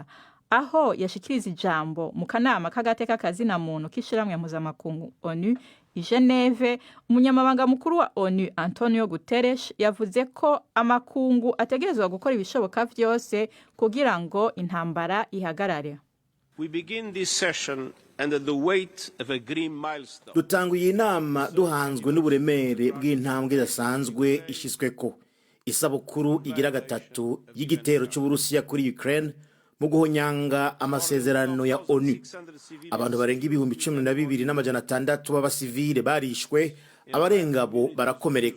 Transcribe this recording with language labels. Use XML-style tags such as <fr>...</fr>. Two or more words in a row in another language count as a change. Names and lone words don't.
<rn>Aho yashikiriza ijambo mu kanama k'agateka kazina muntu kishiramwe mpuzamakungu ONU i Geneve, umunyamabanga mukuru wa ONU Antonio Guterres yavuze ko amakungu ategerezwa gukora ibishoboka vyose kugira ngo intambara ihagarare.</rn> <en>We begin this session under the weight of a green milestone.</en> <rn>Dutanguye inama duhanzwe n'uburemere bw'intambwe idasanzwe ishyizweko. Isabukuru igira gatatu y'igitero cy'Uburusiya kuri Ukraine mu guhonyanga amasezerano ya ONU. Abantu barenga 12,600 b'abasivile barishwe, abarenga bo barakomereka.</rn>